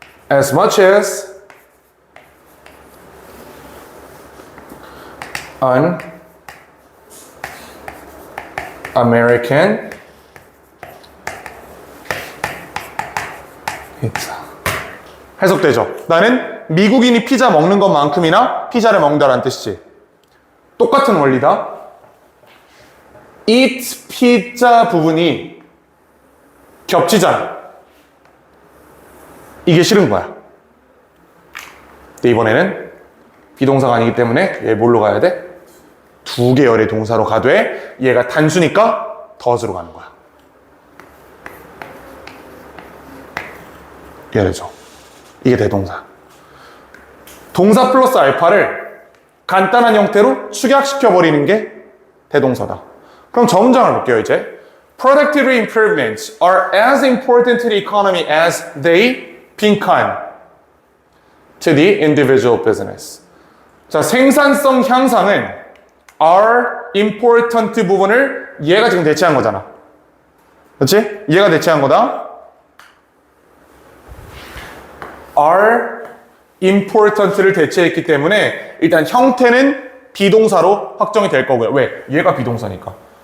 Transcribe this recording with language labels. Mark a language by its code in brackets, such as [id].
[en] As much as an American pizza. [ko] 해석되죠? 나는 미국인이 피자 먹는 것만큼이나 피자를 먹는다라는 뜻이지. 똑같은 원리다. [en] eat pizza [ko] 부분이 겹치잖아. 이게 싫은 거야. 근데 이번에는 비동사가 아니기 때문에 얘 뭘로 가야 돼? 두 계열의 동사로 가되 얘가 단수니까 덫으로 가는 거야. 이해되죠? 이게 대동사. 동사 플러스 알파를 간단한 형태로 축약시켜버리는 게 대동사다. 그럼 저문장을 볼게요, 이제. [en] Productivity improvements are as important to the economy as they 빈칸 to the individual business. [ko] 자, 생산성 향상은 [en] are important [ko] 부분을 얘가 지금 대체한 거잖아. 그렇지? 얘가 대체한 거다. [en] are important [ko] 를 대체했기 때문에 일단 형태는 비동사로 확정이 될 거고요. 왜? 얘가 비동사니까.